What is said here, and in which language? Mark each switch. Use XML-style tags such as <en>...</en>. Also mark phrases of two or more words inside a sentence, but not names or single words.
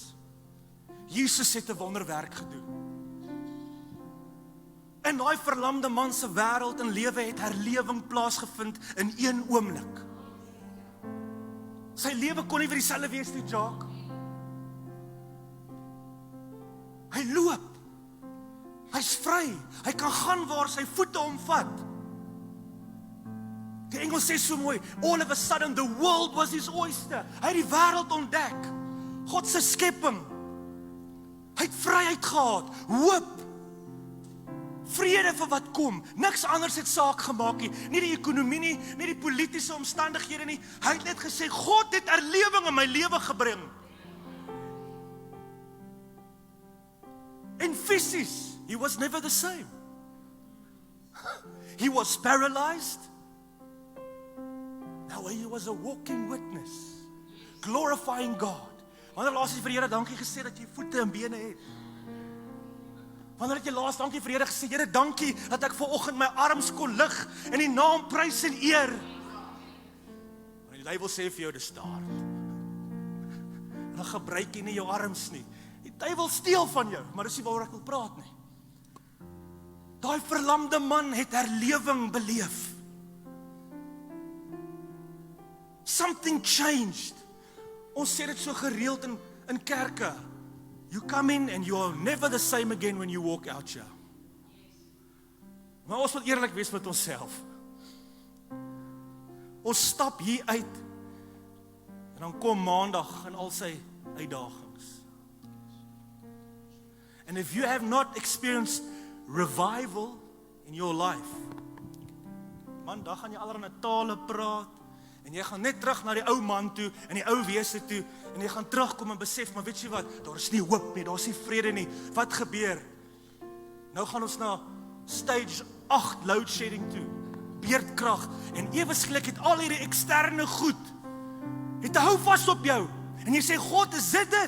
<af>Jesus het 'n wonderwerk gedoen. In daai verlamde man se wêreld en lewe het herlewing plaasgevind in een oomblik. Sy lewe kon nie weer dieselfde wees nie, Jacques. Hy loop. Hy's vry. Hy kan gaan waar sy voete hom vat. Die Engels sê so mooi,</af> <en>all of a sudden the world was his oyster.</en> <af>Hy het die wêreld ontdek. God se skepping. Hy het vryheid gehad, hoop. Vrede vir wat kom. Niks anders het saak gemaak nie. Nie die ekonomie nie, nie die politiese omstandighede nie. Hy het net gesê, God het herlewing in my lewe gebring. En fisies,</af> <en>he was never the same. He was paralyzed. Now he was a walking witness, glorifying God.</en> <af>Wanneer laas het jy vir die Here dankie gesê dat jy voete en bene het? Wanneer het jy laas dankie vir die Here gesê, Here dankie dat ek vanoggend my arms kon lig en die naam prys en eer? Want die duiwel sê vir jou, dis daar. En dan gebruik jy nie jou arms nie. Die duiwel steel van jou, maar dis nie waaroor ek wil praat nie. Daai verlamde man het herlewing beleef.</af> <en>Something changed.</en> <af>Ons sê dit so gereeld in kerke.</af> <en>You come in and you are never the same again when you walk out here.</en> <af>Maar ons moet eerlik wees met onsself. Ons stap hier uit en dan kom Maandag en al sy uitdagings.</af> <en>And if you have not experienced revival in your life,</en> <af>man, dan gaan jy allerlei tale praat en jy gaan net terug na die ou man toe en die ou wese toe en jy gaan terugkom en besef, maar weet jy wat, daar is nie hoop nie, daar is nie vrede nie. Wat gebeur? Nou gaan ons na</af> <en>stage 8 load shedding</en> <af>toe, beerdkrag, en ewe skielik het al hierdie eksterne goed, het hou vas op jou, en jy sê, God, is dit?</af>